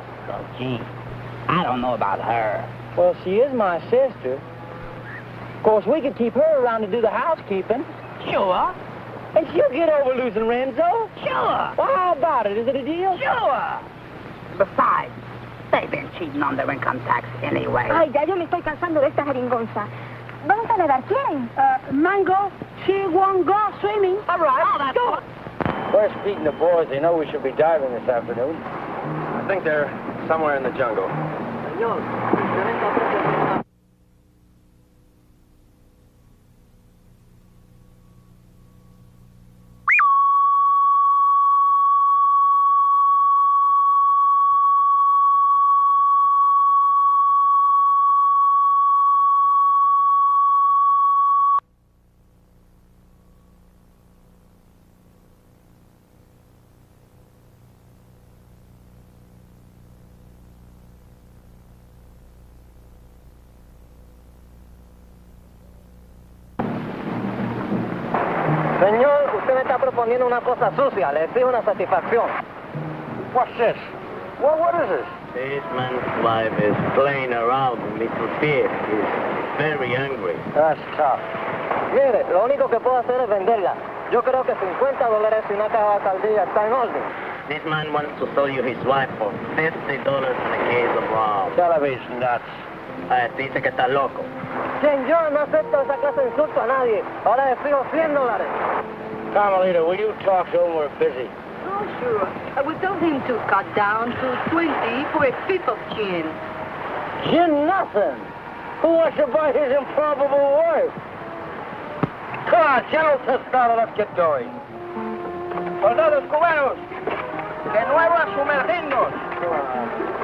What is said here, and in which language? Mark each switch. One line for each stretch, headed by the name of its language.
English: Oh, gee, I don't know about her. Well, she is my sister. Of course, we could keep her around to do the housekeeping. Sure. And she'll get over losing Renzo. Sure. Well, how about it? Is it a deal? Sure. Besides, they've been cheating on their income tax anyway.
Spanish: Ay, ya yo me estoy cansando de esta jeringonza. Vamos a nadar, ¿quieren?
English: Mango, she won't go swimming. All right. Oh, that's go. Where's Pete and the boys? They know we should be diving this afternoon. I think they're somewhere in the jungle.
Spanish: Señor, usted me está proponiendo una cosa sucia. Le exijo una satisfacción.
English: What's this? What is this? This man's wife is playing around with Mr. Pierre. He's very angry. That's tough.
Spanish: Mire, lo único que puedo hacer es venderla. Yo creo que $50 y una caja de alcaldía está en orden.
English: This man wants to sell you his wife for $50 in a case of rum. Television nuts.
Spanish: Dice que está loco. Quien yo no acepto esa clase de insulto a nadie. Ahora le exijo $100.
English: Carmelita, will you talk to him? We're busy. Oh, sure. I would tell him to cut down to 20 for a fifth of gin. Gin nothing. Who wants to buy his improbable wife? Come on, General Tostado, let's get going.
Spanish: Soldados cubanos, de nuevo a sumergirnos.